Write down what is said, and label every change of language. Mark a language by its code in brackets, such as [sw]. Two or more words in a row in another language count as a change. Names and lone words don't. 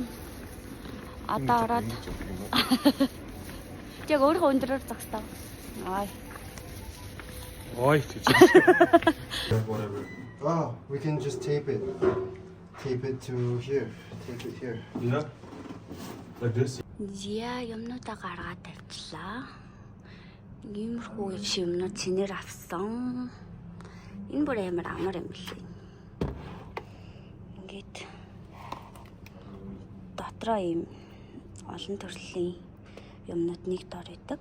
[mn] Одоо ороод. Яг өөрөө өндрөөр зогсдоо. Ай. Ой. [en] Whatever. Oh, we can just tape it. Tape it to here. Tape it here. Yeah. Like this. [mn] Зя юмнуудаа гаргаад тавьчлаа. Иймэрхүү юмнууд цэнээр авсан. Энэ бүр амар юм лээ. Ингээд дотроо ийм олон төрлийн юмнууд нэг дор идэг.